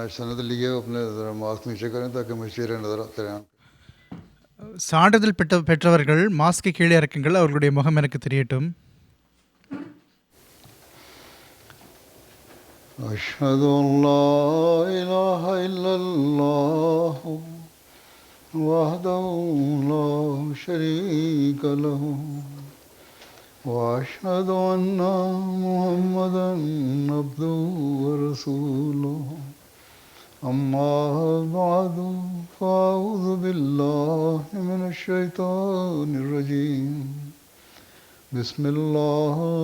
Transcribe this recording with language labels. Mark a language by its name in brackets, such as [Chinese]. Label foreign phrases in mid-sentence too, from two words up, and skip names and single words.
[Urdu] سند لیے اپنے ذرا ماسک نیچے کریں تاکہ میں چہرے نظر آتے رہیں. [Tamil] சான்றிதழ் பெற்றவர்கள் மாஸ்கை கீழே இறக்குங்கள், அவர்களுடைய முகம் எனக்கு தெரியட்டும். [Arabic] أشهد أن لا إله إلا الله وحده لا شريك له وأشهد أن محمدا عبده ورسوله أما بعد فأعوذ بالله من الشيطان الرجيم بسم الله